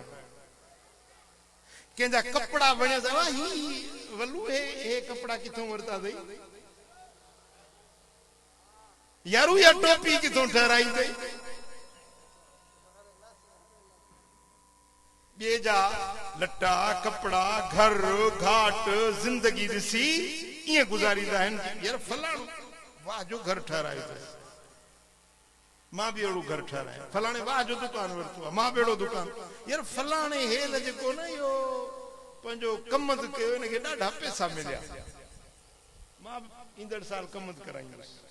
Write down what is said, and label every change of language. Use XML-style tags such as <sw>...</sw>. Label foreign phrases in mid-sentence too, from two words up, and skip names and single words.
<sd>कंहिंजा कपिड़ा वणिया था, वलू हे कपिड़ा किथां वरिता अथई, यारू या टोपी किथां ठहराई अथई। ॿिए जा लटा कपड़ा घर घाट जिंदगी ॾिसी ईअं गुज़ारींदा आहिनि, यार फलाणो वाह जो घर ठहरायो अथसि, मां बि अहिड़ो घर ठहरायां। फलाणे वाह जो दुकान वरितो आहे, मां बि अहिड़ो दुकान। यार फलाणे हेल जेको न इहो पंहिंजो कमत कयो, हिनखे ॾाढा पैसा मिलिया, मां ईंदड़ साल कमत कराईंदुसि।</sd>